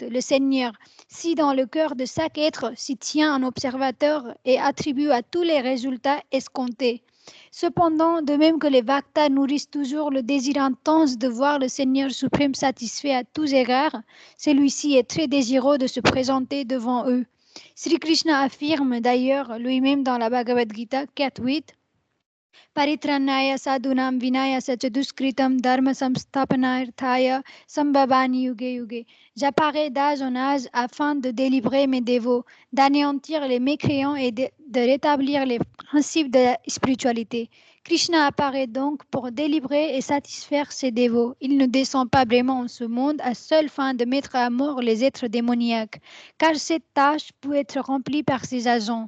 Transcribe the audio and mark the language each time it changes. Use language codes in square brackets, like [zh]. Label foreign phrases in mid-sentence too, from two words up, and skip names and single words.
[fr] Le Seigneur, si dans le cœur de chaque être s'y tient un observateur et attribue à tous les résultats escomptés. Cependant, de même que les Bhaktas nourrissent toujours le désir intense de voir le Seigneur suprême satisfait à tous égards, celui-ci est très désireux de se présenter devant eux. Sri Krishna affirme d'ailleurs lui-même dans la Bhagavad Gita 4.8: [sa] परित्राणाय साधूनां विनाय सचदुष्कृतम् धर्म संस्थापनार्थाय सम्भवानि युगे युगे. [fr] J'apparais d'âge en âge afin de délivrer mes dévots, d'anéantir les mécréants et de rétablir les principes de la spiritualité. Krishna apparaît donc pour délivrer et satisfaire ses dévots. Il ne descend pas vraiment en ce monde à seule fin de mettre à mort les êtres démoniaques, car cette tâche peut être remplie par ses agents.